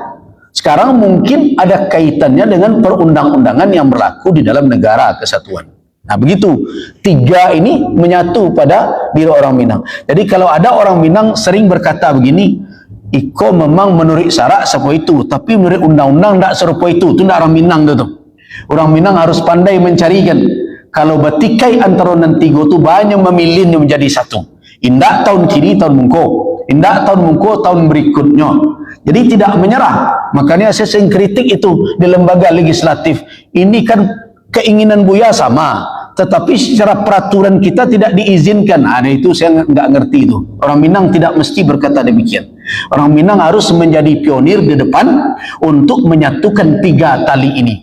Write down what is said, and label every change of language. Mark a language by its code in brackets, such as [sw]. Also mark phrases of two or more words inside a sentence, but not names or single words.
[id] Sekarang mungkin ada kaitannya dengan perundang-undangan yang berlaku di dalam negara kesatuan. Nah, begitu 3 ini menyatu pada diri orang Minang. Jadi kalau ada orang Minang sering berkata begini, [min] Iko memang [id] menurut syarak serupa itu, tapi menurut undang-undang tak serupa itu. Itu tak orang Minang tu. Orang Minang harus pandai mencarikan. Kalau betikai antara nanti go tu banyak memilihnya menjadi satu. [min] Indak tahun kiri tahun mungko, indak tahun mungko tahun berikutnya. [id] Jadi tidak menyerah. Makanya saya sering kritik itu di lembaga legislatif. Ini kan keinginan Buya sama, tetapi secara peraturan kita tidak diizinkan. Nah, itu saya nggak ngerti itu. Orang Minang tidak mesti berkata demikian. Orang Minang harus menjadi pionir di depan untuk menyatukan 3 tali ini.